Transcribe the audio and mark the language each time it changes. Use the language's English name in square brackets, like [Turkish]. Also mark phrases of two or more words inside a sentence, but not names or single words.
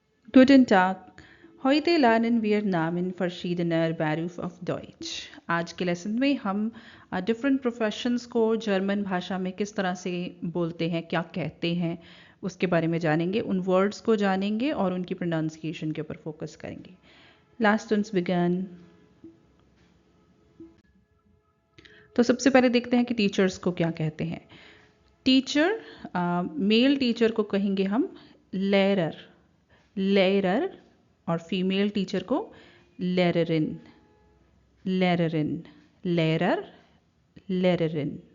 [German] Guten Tag. Heute lernen wir Namen verschiedener Berufe auf Deutsch. [Hindi] आज के लेसन में हम [English] different professions [Hindi] को जर्मन भाषा में किस तरह से बोलते हैं, क्या कहते हैं, उसके बारे में जानेंगे, उन वर्ड्स को जानेंगे और उनकी प्रोनाउंसिएशन के ऊपर फोकस करेंगे. [German] Lasst uns beginnen. [Hindi] तो सबसे पहले देखते हैं कि टीचर्स को क्या कहते हैं. टीचर, [English] male teacher [Hindi] को कहेंगे हम [German] Lehrer, Lehrer, [Hindi] और [English] female teacher [Hindi] को [German] Lehrerin, Lehrerin, Lehrer, Lehrerin.